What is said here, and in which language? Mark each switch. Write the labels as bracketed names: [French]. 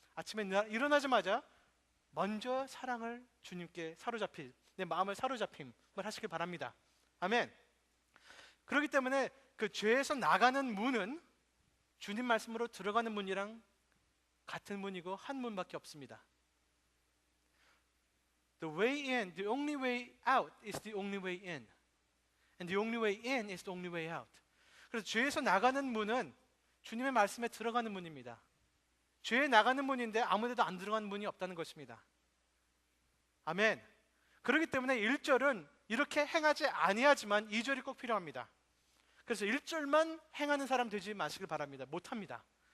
[Korean] 아침에 일어나자마자 먼저 사랑을 주님께 사로잡힐, 내 마음을 사로잡힘을 하시길 바랍니다. 아멘. 그렇기 때문에 그 죄에서 나가는 문은 주님 말씀으로 들어가는 문이랑 같은 문이고 한 문밖에 없습니다. [English] The way in, the only way out is the only way in. And the only way in is the only way out. [Korean] 그래서 죄에서 나가는 문은 주님의 말씀에 들어가는 문입니다. 죄에 나가는 문인데 아무데도 안 들어가는 문이 없다는 것입니다. 아멘. 그렇기 때문에 1절은 이렇게 행하지 아니하지만 2절이 꼭 필요합니다. 그래서 1절만 행하는 사람 되지 마시길 바랍니다. 못합니다.